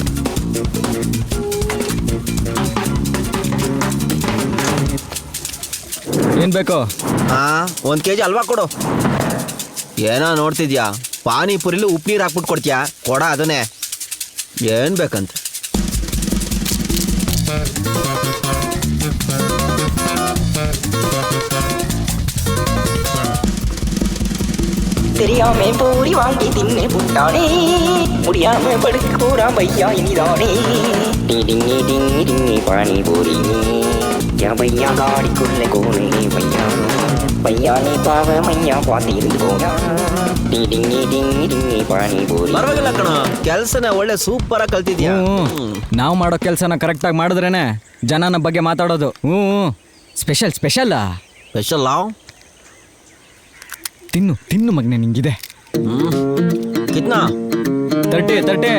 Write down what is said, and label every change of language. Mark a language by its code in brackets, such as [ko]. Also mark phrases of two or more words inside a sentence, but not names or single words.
[kn] ಏನು ಬೇಕು? 1 kg ಹಲ್ವಾ ಕೊಡು. ಏನೋ ನೋಡ್ತಿದ್ಯಾ? ಪಾನಿಪುರಿಲಿ ಉಪ್ಪು ನೀರು ಹಾಕ್ಬಿಟ್ಟು ಕೊಡ್ತೀಯಾ? ಕೊಡ ಅದನ್ನೇ. ಏನು ಬೇಕಂತ? [ta] தெரியாம பூரி வாங்கி தின்னு புட்டானே முடியாம படுக்க போறா பையா இனிதானே டிடிங்கி டிங்கி டிங்கி பானி பூரி யா பையா காடிக்குள்ள கோனே பையா பையா நீ பாவ மையா பாத்திருந்து போனா டிடிங்கி டிங்கி டிங்கி பானி பூರಿ. [kn] ಪರವಾಗಿಲ್ಲ ಕಣ, ಕೆಲಸನ ಒಳ್ಳೆ ಸೂಪರ್ ಆಗಿ ಕಲ್ತಿದ್ಯಾ. ನಾವು ಮಾಡೋ ಕೆಲಸನ ಕರೆಕ್ಟಾಗಿ ಮಾಡಿದ್ರೇನೆ ಜನ ನಮ್ಮ ಬಗ್ಗೆ ಮಾತಾಡೋದು. ಸ್ಪೆಷಲ್ ಸ್ಪೆಷಲ್ ತಿನ್ನು ತಿನ್ನು ಮಗನೆ ನಿಂಗಿದೆ. ಕಿತ್ನಾ 30